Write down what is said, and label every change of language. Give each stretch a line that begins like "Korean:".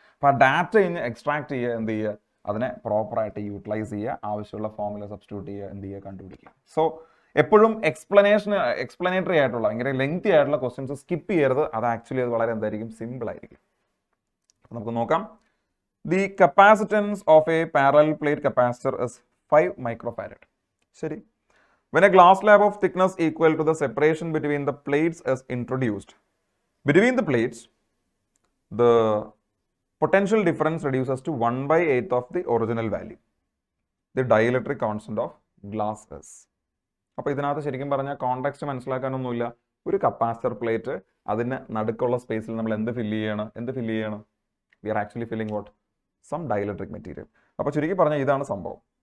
Malayalam: അപ്പോൾ ആ data extract ചെയ്യുക, എന്ത് ചെയ്യുക, അതിനെ പ്രോപ്പറായിട്ട് യൂട്ടിലൈസ് ചെയ്യുക, ആവശ്യമുള്ള ഫോമുല സബ്സ്റ്റിറ്റ്യൂട്ട് ചെയ്യുക, എന്ത് ചെയ്യുക, കണ്ടുപിടിക്കുക. സോ എപ്പോഴും എക്സ്പ്ലനേറ്ററി ആയിട്ടുള്ള ഭയങ്കര ലെങ്തി ആയിട്ടുള്ള ക്വസ്റ്റ്യൻസ് സ്കിപ്പ് ചെയ്യരുത്. അത് ആക്ച്വലി അത് വളരെ എന്തായിരിക്കും? സിമ്പിൾ ആയിരിക്കും. നമുക്ക് നോക്കാം.
English: The capacitance of a parallel plate capacitor is 5 microfarad.
Malayalam: ശരി.
English: When a glass slab of thickness equal to the separation between the plates is introduced, between the plates, the potential difference reduces to 1/8 of the original value. The dielectric constant of glass is.
Malayalam: അപ്പോൾ ഇതിനകത്ത് ശരിക്കും പറഞ്ഞാൽ context മനസ്സിലാക്കാനൊന്നുമില്ല. ഒരു capacitor plate, അതിന് നടുക്കുള്ള സ്പേസിൽ നമ്മൾ എന്ത് ഫില്ല് ചെയ്യണം?
English: We are actually filling what? Some dielectric material.
Malayalam: അപ്പോൾ ചുരുക്കി പറഞ്ഞാൽ ഇതാണ് സംഭവം.